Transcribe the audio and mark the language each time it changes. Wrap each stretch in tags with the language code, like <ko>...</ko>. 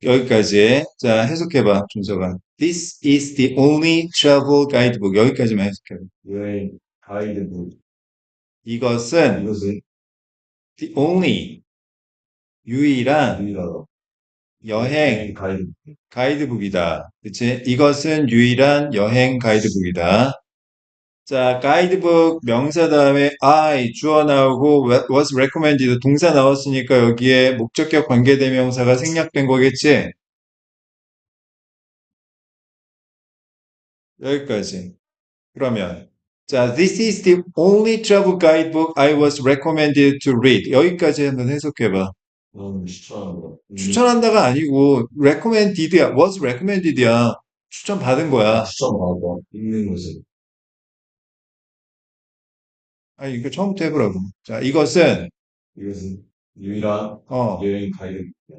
<ko>여기까지. 자, 해석해봐, 준서가.</ko> <en>This is the only travel guidebook.</en> <ko>여기까지만 해석해봐. 여행 가이드북. 이것은 이것은</ko> <en>the only</en> <ko>유일한 유일하다. 여행 가이드북. 가이드북이다. 그치? 이것은 유일한 여행 가이드북이다. 자, 가이드북 명사 다음에 I 주어 나오고</ko> <en>was recommended</en> <ko>동사 나왔으니까 여기에 목적격 관계대명사가 생략된 거겠지? 여기까지. 그러면 자,</ko> <en>this is the only travel guidebook I was recommended to read.</en> <ko>여기까지 한번 해석해봐. 나는 추천한다. 추천한다가 아니고 recommended야,</ko> <en>was recommended</en> <ko>야. 추천받은 거야. 추천받아. 읽는 것을. 아니, 이거 처음부터 해보라고. 자, 이것은 이것은 유일한 여행 가이드북.</ko>